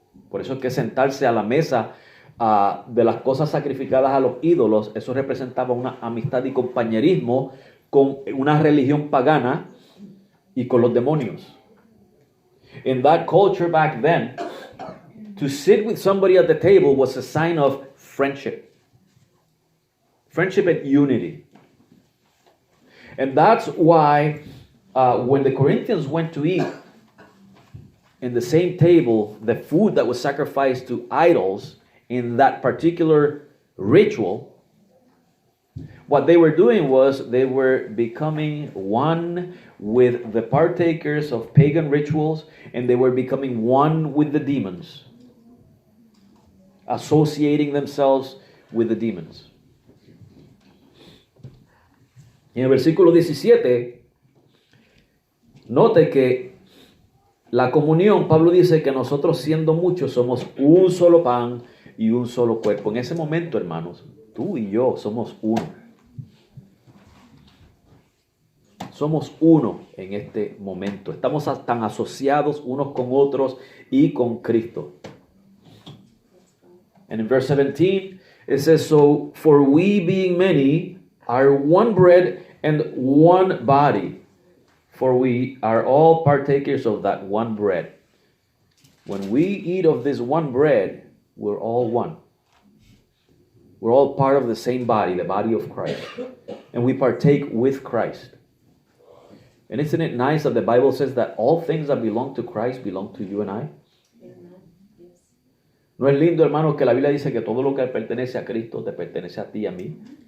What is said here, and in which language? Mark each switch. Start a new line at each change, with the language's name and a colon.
Spanish: Por eso es que sentarse a la mesa de las cosas sacrificadas a los ídolos, eso representaba una amistad y compañerismo con una religión pagana y con los demonios.
English: In that culture back then, to sit with somebody at the table was a sign of friendship. Friendship and unity. And that's why when the Corinthians went to eat in the same table, the food that was sacrificed to idols in that particular ritual, what they were doing was they were becoming one with the partakers of pagan rituals, and they were becoming one with the demons, associating themselves with the demons.
Spanish: Y en el versículo 17, note que la comunión, Pablo dice que nosotros siendo muchos somos un solo pan y un solo cuerpo. En ese momento, hermanos, tú y yo somos uno. Somos uno en este momento. Estamos tan asociados unos con otros y con Cristo.
English: And in verse 17, it says, "So for we being many are one bread and one body, for we are all partakers of that one bread." When we eat of this one bread, we're all one. We're all part of the same body, the body of Christ. And we partake with Christ. And isn't it nice that the Bible says that all things that belong to Christ belong to you and I?
Spanish: ¿No es lindo, hermano, que la Biblia dice que todo lo que pertenece a Cristo te pertenece a ti y a mí?